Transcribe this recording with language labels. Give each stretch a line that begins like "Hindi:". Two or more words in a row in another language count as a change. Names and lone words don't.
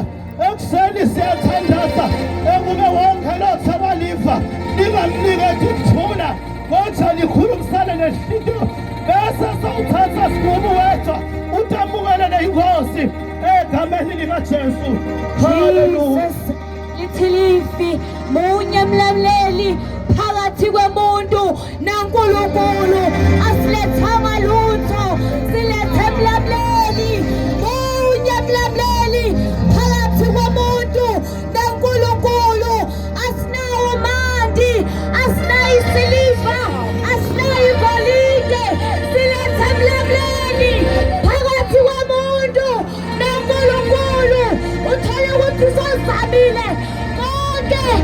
Zulu: Ekuseni siyathandaza ekube wonke lothi abaliva lingamniketi ukuthula kodwa likhulumisane nenhliziyo bese sawuthatha sinqumo wedwa utamukele inkosi egameni likaJesu. Haleluya. Lithi lifi munye mlamleli phakathi kwemuntu naNkulunkulu asilethanga lutho silethe mlamleli munye mlamleli phakathi komuntu naNkulunkulu asinawo mandi asinayo isiliva asinayo igolide silethe mlamleli phakathi komuntu naNkulunkulu uthole ukuthi sozamile konke